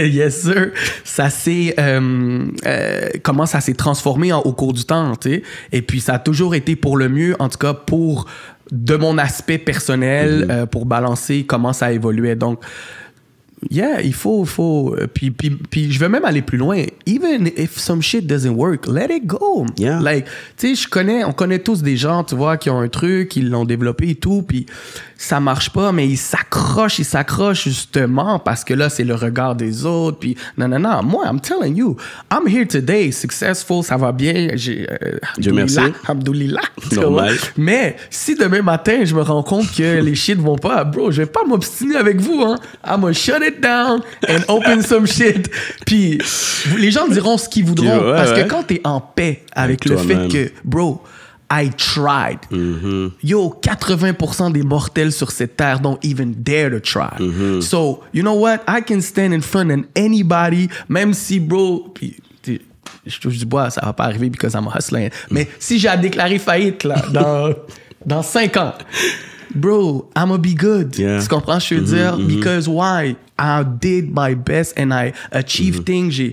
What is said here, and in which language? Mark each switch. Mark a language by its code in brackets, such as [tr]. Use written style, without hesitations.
[fr] Yes, sir. Ça s'est... comment ça s'est transformé au cours du temps, tu sais. Et puis, ça a toujours été pour le mieux, en tout cas, pour... de mon aspect personnel, pour balancer comment ça évoluait. Donc, il faut puis je veux même aller plus loin. [en] Even if some shit doesn't work, let it go. [fr] Like, tu sais, on connaît tous des gens, tu vois, qui ont un truc, ils l'ont développé et tout, puis ça marche pas, mais ils s'accrochent justement parce que là, c'est le regard des autres, puis non. [en] Moi, I'm telling you, I'm here today, successful, [fr] ça va bien, Dieu merci. [ar] Alhamdoulilah. [fr] Normal. Mais si demain matin, je me rends compte que les shit vont pas, bro, je vais pas m'obstiner avec vous, hein. [en] I'm gonna shut it down and open some shit. [fr] Puis les gens diront ce qu'ils voudront parce que quand t'es en paix avec le fait que, bro, [en] I tried. Yo, 80% [fr] des mortels sur cette terre [en] don't even dare to try. So, you know what? I can stand in front of anybody, [fr] même si, bro, je touche du bois, ça va pas arriver [en] because I'm hustling. [fr] Mais si j'ai à déclarer faillite, là, dans 5 ans, bro, [en] I'm gonna be good. [fr] Tu comprends ce que je veux dire? [en] Because why? I did my best and I achieved things.